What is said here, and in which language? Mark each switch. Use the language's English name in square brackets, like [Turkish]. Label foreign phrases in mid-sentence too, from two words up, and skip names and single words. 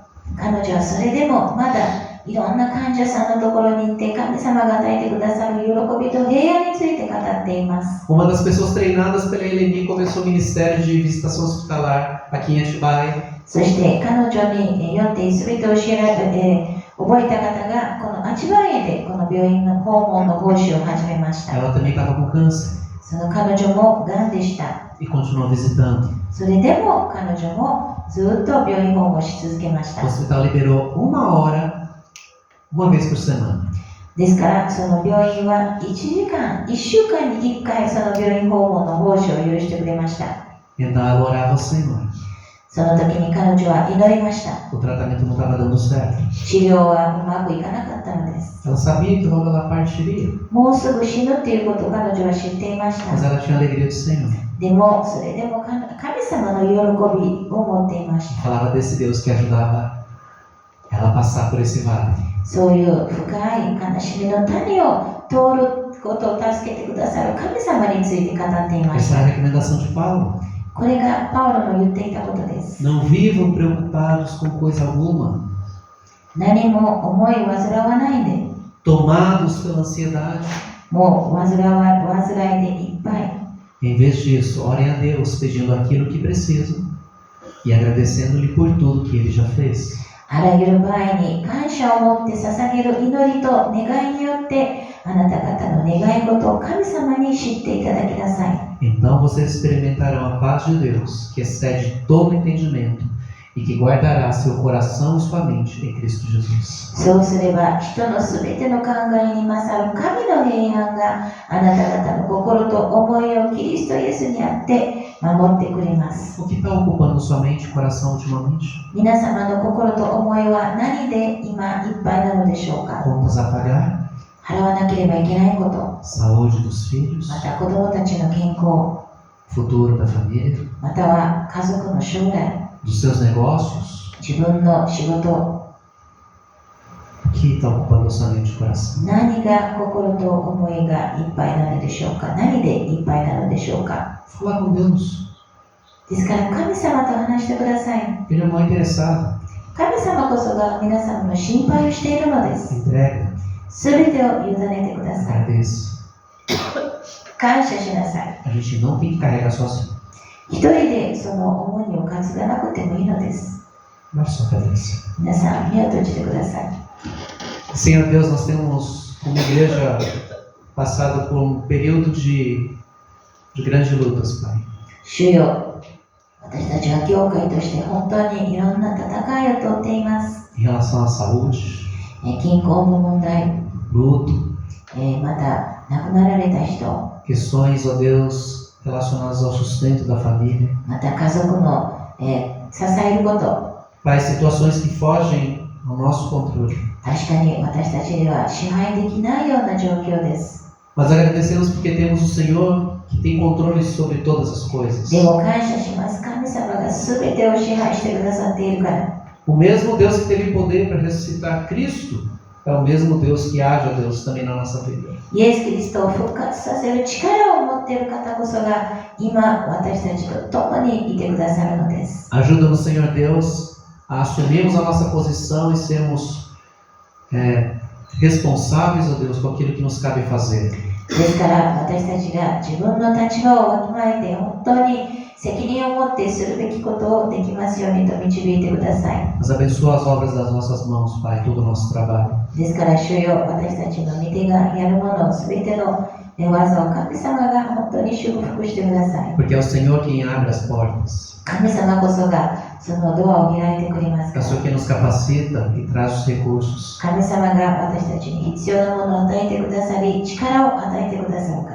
[Japanese] 彼女はそれでもまだいろんな患者さんのところに行って神様が与えてくださる喜びと平安について語っています。 [Portuguese] Uma das pessoas treinadas pela Helene começou o ministério de visitação hospitalar aqui em Atibaia. [Japanese] そして彼女によって全てを教えられ、覚えた方がこのアチバエでこの病院の訪問の奉仕を始めました。 [Portuguese] Ela também estava com câncer [Japanese] その彼女もがんでした。 [Portuguese] e continua visitando. [Japanese] それでも彼女もずっと病院訪問し続けまし [Portuguese] O [Japanese] た。 [Portuguese] hospital liberou 1 hora, uma vez por semana. [Japanese] ですからその病院は1週間に1回その病院訪問の奉仕を許してくれました。 [Portuguese] Então ela orava ao Senhor. [Japanese] その時に彼女は祈りました。 [Portuguese] O tratamento não estava dando certo. [Japanese] 治療はうまくいかなかったのです。 [Portuguese] Ela sabia que logo ela partiria, [Japanese] もうすぐ死ぬっていうことを彼女は知っていまし [Portuguese] mas [Japanese] た。 [Portuguese] ela tinha a alegria do Senhor. [Japanese] でもそれでも神様の喜びを持っていました。 [Portuguese] Falava desse Deus que ajudava ela a passar por esse vale. [Japanese] そういう深い悲しみの谷を通ることを助けてくださる神様について語っていまし [Portuguese] Essa é a [Japanese] た。 [Portuguese] recomendação de Paulo. [Japanese] これがパウロの言っていたことです。 [Portuguese] Não vivam preocupados com coisa alguma, [Japanese] 何も思い煩わないで、 [Portuguese] tomados pela ansiedade. [Japanese] もう煩いでいっぱい。 [Portuguese] Em vez disso, orem a Deus pedindo aquilo que precisam e agradecendo-lhe por tudo que Ele já fez. [Japanese] あらゆる場合に感謝を持って捧げる祈りと願いによってあなた方の願い事を神様に知っていただきなさい。 [Portuguese] Então vocês experimentarão a paz de Deus, que excede todo entendimento e que guardará seu coração e sua mente em Cristo Jesus. [Japanese] そうすれば人のすべての考えに勝る神の平安があなた方の心と思いをキリストイエスにあって守ってくれます。 [Portuguese] O que está ocupando sua mente e coração ultimamente? [Japanese] 皆様の心と思いは何で今いっぱいなのでしょうか。 [Portuguese] Contas a pagar? [Japanese] 払わなければいけないこと、 [Portuguese] Saúde dos filhos? [Japanese] また子供たちの健康、 [Portuguese] Futuro da família? [Japanese] または家族の将来、 [Portuguese] dos seus negócios, [Japanese] 自分の仕事、 [Portuguese] o que está ocupando sua mente e coração? [Japanese] 何が心と思いがいっぱいなのでしょうか。何でいっぱいなのでしょうか。 [Portuguese] Falar com Deus. [Japanese] ですから神様と話してください。 [Portuguese] Ele é mal interessado. [Japanese] 神様こそが皆様の心配をしているのです。 [Portuguese] Entrega, [Japanese] すべてを委ねてください。 [Portuguese] agradeça. [Japanese] 感謝しなさい。 [Portuguese] A gente não tem que carregar sozinho. [Japanese] 一人でその重荷を担がなくてもいいのです。 [Portuguese] Baixe sua cabeça. [Japanese] 皆さん、目を閉じてください。 [Portuguese] Senhor Deus, nós temos, como igreja, passado por um período de grandes lutas, Pai. [Japanese] 主よ、私たちは教会として本当にいろんな戦いを通っています。 [Portuguese] Em relação à saúde, [Japanese] 健康の問題、 [Portuguese] luto, [Japanese] また亡くなられた人、 [Portuguese] questões, ó Deus, relacionadas ao sustento da família. [Japanese] また家族の、支えること、 [Portuguese] Pai, situações que fogem ao nosso controle. [Japanese] 確かに私たちでは支配できないような状況です。 [Portuguese] Mas agradecemos porque temos o Senhor que tem controle sobre todas as coisas. [Japanese] でも感謝します。神様が全てを支配してくださっているから。 [Portuguese] O mesmo Deus que teve poder para ressuscitar Cristo é o mesmo Deus que age, ó Deus, também na nossa vida. [Japanese] イエス・キリストを復活させる力を持っている方こそが今私たちと共にいてくださるのです。 [Portuguese] Ajuda-nos, Senhor Deus, a assumirmos a nossa posição e sermos responsáveis, ó Deus, com aquilo que nos cabe fazer. [Japanese] ですから私たちが自分の立場をわきまえて本当に責任を持ってするべきことをできますようにと導いてください。 [Portuguese] Mas abençoa as obras das nossas mãos, Pai, todo o nosso trabalho. [Japanese] ですから主よ、私たちの御手がやるものすべての技を神様が本当に祝福してください。 [Portuguese] Porque é o Senhor quem abre as portas. [Japanese] 神様こそがそのドアを開いてくれます [Portuguese] É [Japanese] か [Portuguese] o [Japanese] ら。 [Portuguese] Senhor quem nos capacita e traz os recursos. [Japanese] 神様が私たちに必要なものを与えてくださり、力を与えてくださるから。